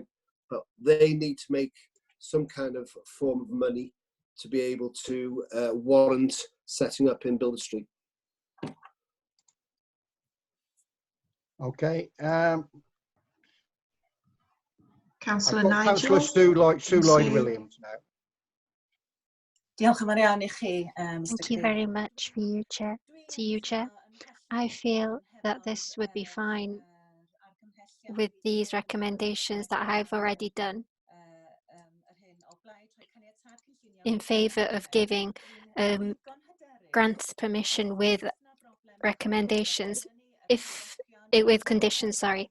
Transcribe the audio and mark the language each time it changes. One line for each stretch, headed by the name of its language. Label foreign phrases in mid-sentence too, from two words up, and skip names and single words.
English: But they need to make some kind of form of money to be able to warrant setting up in Builder Street. Okay. Councillor I've got Nigel. Councillor Sue Lloyd-Williams now.
Welsh: Diolch yn fawr iawn I chi,
English: Mr. Thank you very much for you, Chair. To you, Chair. I feel that this would be fine with these recommendations that I've already done in favour of giving grants permission with recommendations, with conditions, sorry.